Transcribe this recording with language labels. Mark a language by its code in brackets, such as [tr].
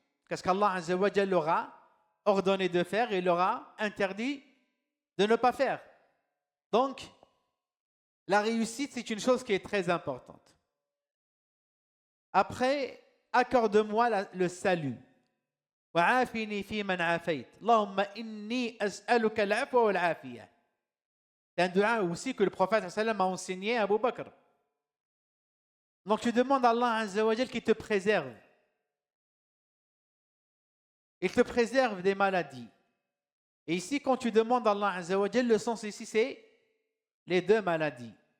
[fr] Qu'est-ce qu'Allah Azza wa Jal leur a ordonné de faire et leur a interdit de ne pas faire. Donc, la réussite, c'est une chose qui est très importante. Après, accorde-moi le salut. [ar] وعافني فيمن عافيت اللهم إني أسألك العفو والعافية. [fr] C'est un dua aussi que le prophète sallam a enseigné à Abu Bakr. Donc tu demandes à Allah Azza wa Jal qu'il te préserve. Il te préserve des maladies. Et ici, quand tu demandes à Allah Azza wa Jal, le sens ici, c'est les 2 maladies.